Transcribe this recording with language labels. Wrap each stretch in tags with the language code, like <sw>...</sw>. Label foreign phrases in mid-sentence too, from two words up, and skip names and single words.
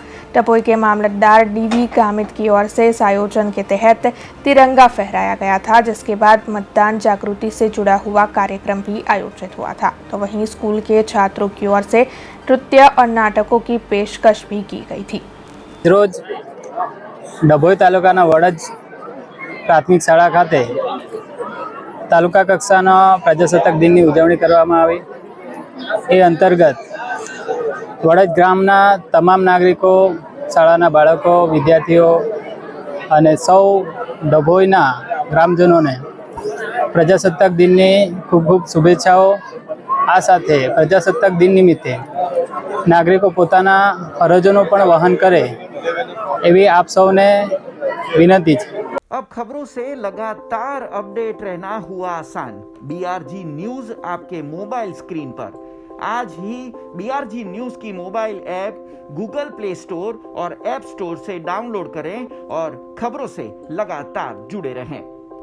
<hi>डभोई के मामलतदार डीवी गामित की ओर से इस आयोजन के तहत तिरंगा फहराया गया था, जिसके बाद मतदान जागृति से जुड़ा हुआ कार्यक्रम भी आयोजित हुआ था। तो वहीं स्कूल के छात्रों की ओर से नृत्य और नाटकों की पेशकश भी की गई थी।</hi> <gu>રોજ ડભોઈ તાલુકાના વડજ પ્રાથમિક શાળા ખાતે તાલુકા કક્ષાના પ્રજાસત્તાક દિનની ઉજવણી કરવામાં આવી। એ અંતર્ગત વડજ ગ્રામના તમામ નાગરિકો, શાળાના બાળકો, વિદ્યાર્થીઓ અને સૌ ડભોઈના ગ્રામજનોને પ્રજાસત્તાક દિનની ખૂબ ખૂબ શુભેચ્છાઓ। આ સાથે પ્રજાસત્તાક દિન નિમિત્તે નાગરિકો પોતાના ફરજોનો પણ વહન કરે એવી આપ સૌને વિનતી છે।</gu> <hi>अब खबरों से लगातार अपडेट रहना हुआ आसान। BRG न्यूज आपके मोबाइल स्क्रीन पर। आज ही BRG न्यूज की मोबाइल ऐप गूगल प्ले स्टोर और ऐप स्टोर से डाउनलोड करें और खबरों से लगातार जुड़े रहें।</hi>